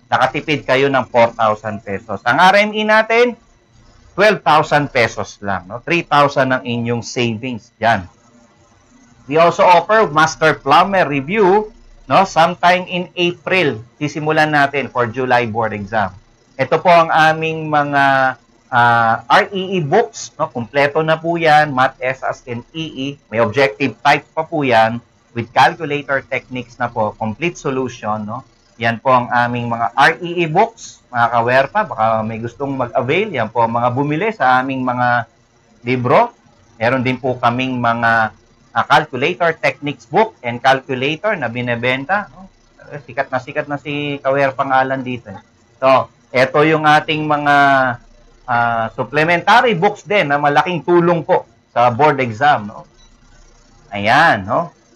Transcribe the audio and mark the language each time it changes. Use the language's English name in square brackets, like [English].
[Filipino] Nakatipid kayo ng 4,000 pesos. Ang RME natin 12,000 pesos lang, no? 3,000 ang inyong savings diyan. [English] We also offer master plumber review, no, sometime in April, [Filipino] sisimulan natin [English] for July board exam. [Filipino] Ito po ang aming mga REE books, no, kumpleto na po yan, Math, SAS, and EE. May objective type pa po yan with calculator techniques na po, complete solution, no. Yan po ang aming mga REE books, mga kawerpa. Baka may gustong mag-avail. Yan po ang mga bumili sa aming mga libro. Meron din po kaming mga [English] calculator techniques book and calculator [Filipino] na binebenta. No? Sikat na si kawerpa pangalan dito. So, ito yung ating mga supplementary books din na malaking tulong po sa board exam. No? Ayan, no?